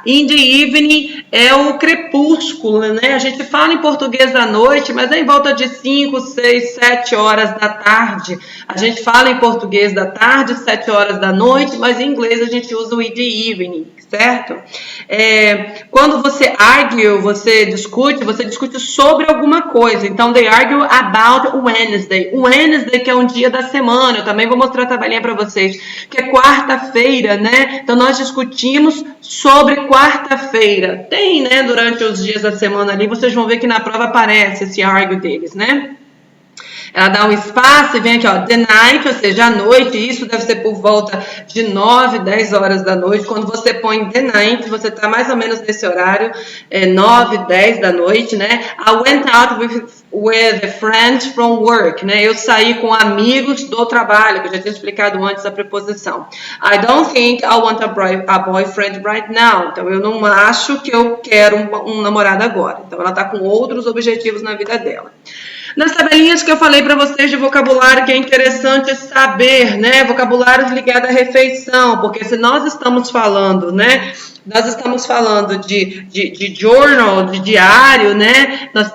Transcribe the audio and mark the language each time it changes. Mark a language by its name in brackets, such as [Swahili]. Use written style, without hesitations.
[English] In the evening [Portuguese] é o crepúsculo, né? A gente fala em português da noite, mas é em volta de 5, 6, 7 horas da tarde. A gente fala em português da tarde, 7 horas da noite, mas em inglês a gente usa o [English] in the evening, [Portuguese] certo? Quando você argue, você discute sobre alguma coisa. [English] Então, they argue about Wednesday. [Portuguese] Wednesday, que é um dia da semana. Eu também vou mostrar a tabelinha para vocês, que é quarta-feira, né? Então, nós discutimos sobre quarta-feira. Tem, né, durante os dias da semana ali, vocês vão ver que na prova aparece esse argue deles, né? Ela dá um espaço e vem aqui, ó, [English] the night, [Portuguese] ou seja, a noite. Isso deve ser por volta de 9, 10 horas da noite. Quando você põe [English] the night, [Portuguese] você está mais ou menos nesse horário, 9, 10 da noite, né? [English] I went out with friends from work, né? [Portuguese] Eu saí com amigos do trabalho, que eu já tinha explicado antes a preposição. [English] I don't think I want a boyfriend right now. [Portuguese] Então, eu não acho que eu quero um namorado agora. Então, ela está com outros objetivos na vida dela. Nas tabelinhas que eu falei para vocês de vocabulário, que é interessante saber, né? Vocabulários ligados à refeição, porque se nós estamos falando, né? Nós estamos falando de journal, de diário, né?